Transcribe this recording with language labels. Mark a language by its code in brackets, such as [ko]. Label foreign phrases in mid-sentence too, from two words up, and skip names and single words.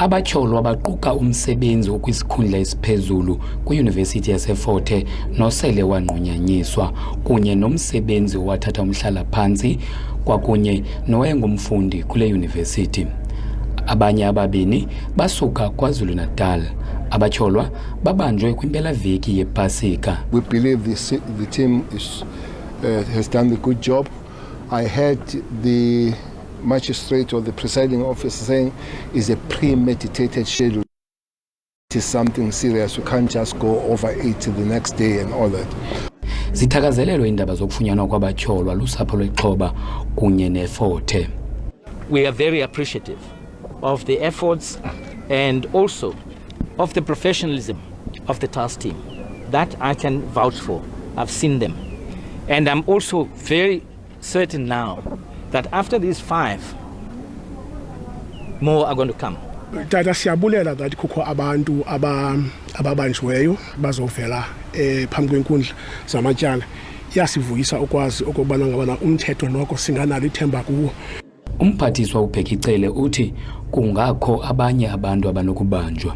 [xh] Abatyholwa abaquka umsebenzi okwisikhundla esiphezulu kwiYunivesithi yaseFort Hare nosele wanqunyanyiswa kunye nomsebenzi owathatha umhlala-phantsi kwakunye nowayengumfundi kule yunivesithi. Abanye ababini basuka KwaZulu-Natal. Abatyholwa babanjwe kwimpelaveki yePasika. [en] We believe the team has done a good job. I heard the magistrate or the presiding officer saying it's a premeditated schedule. It is something serious. You can't just go over it the next day and all that. Zithakazelelwe indaba zokufunyanwa kwabatyholwa lusapho lwexhoba kunye neFort Hare. We are very appreciative of the efforts and also of the professionalism of the task team. That I can vouch for. I've seen them. And I'm also very certain now that after these 5, more are going to come. [xh] Tata siyabulela that kukho abantu ababanjweyo bazovela phambi kwenkundla zamatyala. Yasivuyisa ukwazi okubana ngabana umthetho noko singanalo ithemba kuwo. Umphathiswa uBhekicele uthi kungakho abanye abantu abanokubanjwa.